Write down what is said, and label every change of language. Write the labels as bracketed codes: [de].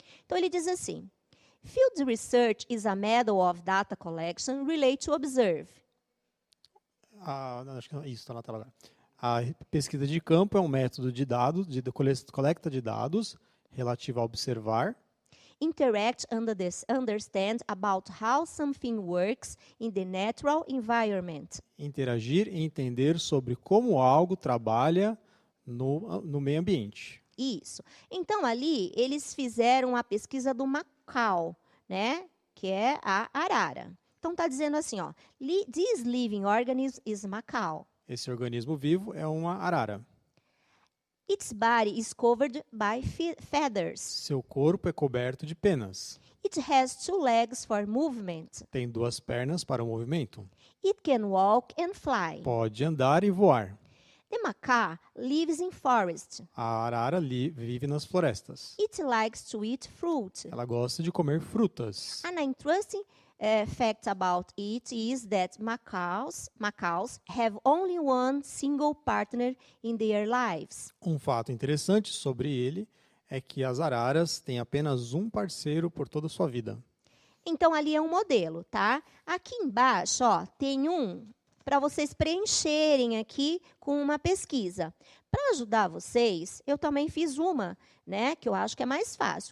[pt] Então, ele diz assim, [en] Field research is a method of data collection related to observe. [pt] Acho que isso está na tela agora. A pesquisa de campo é um método de dados, de coleta de dados relativo a observar. [en] Interact understand about how something works in the natural environment. [pt] Interagir e entender sobre como algo trabalha no meio ambiente. Isso. Então, ali, eles fizeram a pesquisa do macaco, né? Que é a arara. Então, está dizendo assim, ó, [en] this living organism is macaco. [pt] Esse organismo vivo é uma arara. [en] Its body is covered by feathers. [pt] Seu corpo é coberto de penas. [en] It has 2 legs for movement. [pt] Tem 2 pernas para o movimento. [en] It can walk and fly. [pt] Pode andar e voar. [en] The macaque lives in forest. [pt] A arara vive nas florestas. [en] It likes to eat fruit. [pt] Ela gosta de comer frutas. [en] An interesting fact about it is that macaques have only one single partner in their lives. [pt] Um fato interessante sobre ele é que as araras têm apenas um parceiro por toda a sua vida. Então, ali é um modelo, tá? Aqui embaixo, ó, tem um para vocês preencherem aqui com uma pesquisa. Para ajudar vocês, eu também fiz uma, né, que eu acho que é mais fácil.